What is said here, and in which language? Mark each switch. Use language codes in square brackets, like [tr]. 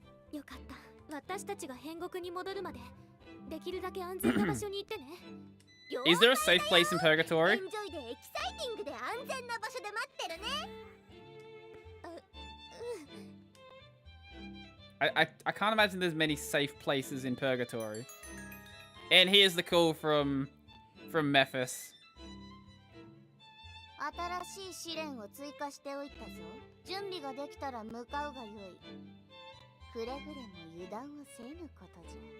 [ja] よかった。私たちが変国に戻るまでできるだけ安全な場所に行ってね。 [en] Is there a safe place in [ja] エ [en] Purgatory? [ja] ンジョイでエキサイティングで安全な場所で待ってるね。 [en] I can't imagine there's many safe places in Purgatory. And here's the call from Memphis. [ja] 新しい試練を追加しておいたぞ。準備ができたら向かうがよい。くれぐれも油断をせぬことじゃ。